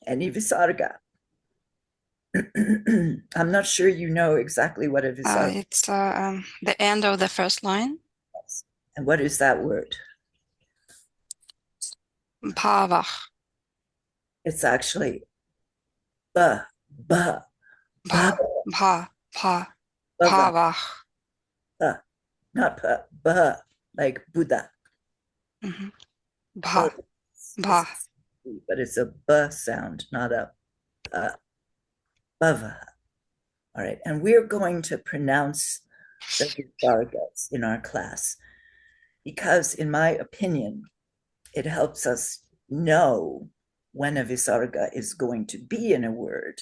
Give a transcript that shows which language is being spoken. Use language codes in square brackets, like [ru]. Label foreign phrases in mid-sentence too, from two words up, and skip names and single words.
[en] Any visarga? I'm not sure you know exactly what a visarga It's the end of the first line. is. And what is that word? Bhavach. It's actually ba, ba, ba, Bha. bava, Bhavach. ba, not pa, ba, like Buddha. Mhm. Bha. But it's a ba sound, not a bava. All right, and we're going to pronounce the visargas in our class because, in my opinion, it helps us know when a visarga is going to be in a word.